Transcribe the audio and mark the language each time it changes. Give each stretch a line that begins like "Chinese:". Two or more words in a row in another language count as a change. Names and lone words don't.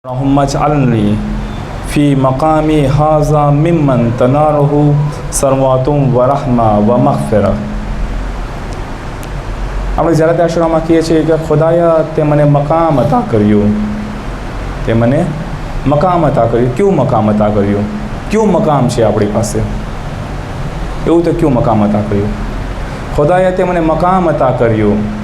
Arabic: اللهم اجعلني في مقامي هذا ممن تناله ثروات ورحمة ومغفرة.
Gujarati: આપણે જ્યારે તે આશ્રમમાં કહીએ છીએ કે ખુદાયા તે મને મકામ અતા કર્યું, તે મને મકામ અતા કર્યું. ક્યું મકામ અતા કર્યું? ક્યું મકામ છે આપણી પાસે? એવું તો ક્યું મકામ અતા કર્યું? ખુદાયા તે મને મકામ અતા કર્યું.